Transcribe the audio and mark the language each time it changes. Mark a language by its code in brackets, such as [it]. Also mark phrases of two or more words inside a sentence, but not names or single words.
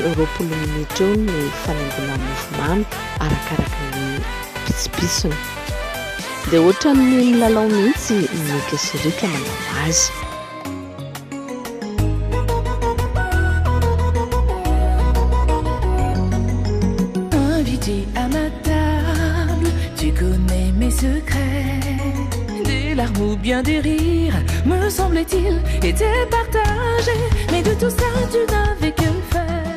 [mg] 20 minitra eo ny fanaingona mofomamy arakaraka ny pitsipitsony dia ohatran'ny milalao mihitsy Mika sy Erika manao azy. [fr] Invité à ma table, tu connais mes secrets. Des larmes ou bien des rires, me semblait-il, étaient partagés. Mais de tout ça, tu n'avais que faire.